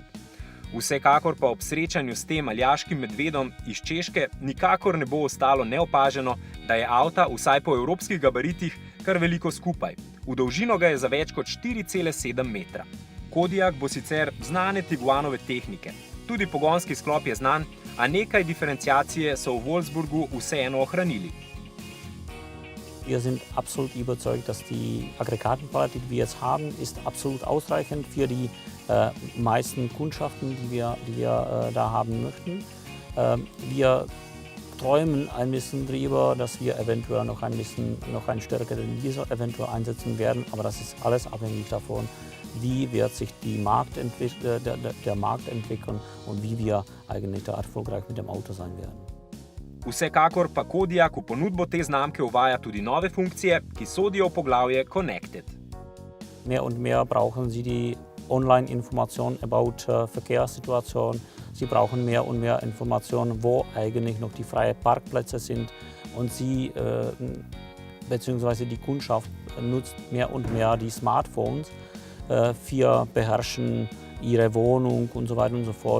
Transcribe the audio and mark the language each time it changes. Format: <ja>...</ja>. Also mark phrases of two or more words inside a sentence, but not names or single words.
<sl>Vsekakor pa ob srečanju s tem aljaškim medvedom iz Češke nikakor ne bo ostalo neopaženo, da je avta, vsaj po evropskih gabaritih, kar veliko skupaj. V dolžino ga je za več kot 4,7 metra. Kodiaq bo sicer znane Tiguanove tehnike. Tudi pogonski sklop je znan, a nekaj diferenciacije so v Wolfsburgu vseeno ohranili.</sl> <de>Wir sind absolut überzeugt, dass die Aggregatenpalette, die wir jetzt haben, ist absolut ausreichend für die meisten Kundschaften, die wir da haben möchten. Wir träumen ein bisschen drüber, dass wir eventuell noch einen stärkeren Diesel eventuell einsetzen werden, aber das ist alles abhängig davon, wie wird sich der Markt entwickeln und wie wir eigentlich da erfolgreich mit dem Auto sein werden.</de> <sl>Vsekakor pa Kodiaq v ponudbo te znamke uvaja tudi nove funkcije, ki sodijo v poglavje Connected.</sl> <de>Mehr und mehr brauchen Sie die Online-Informationen about Verkehrssituation. Sie brauchen mehr und mehr Informationen, wo eigentlich noch die freien Parkplätze sind. Und Sie bzw. die Kundschaft nutzt mehr und mehr die Smartphones für beherrschen ihre Wohnung und so weiter und so fort.</de>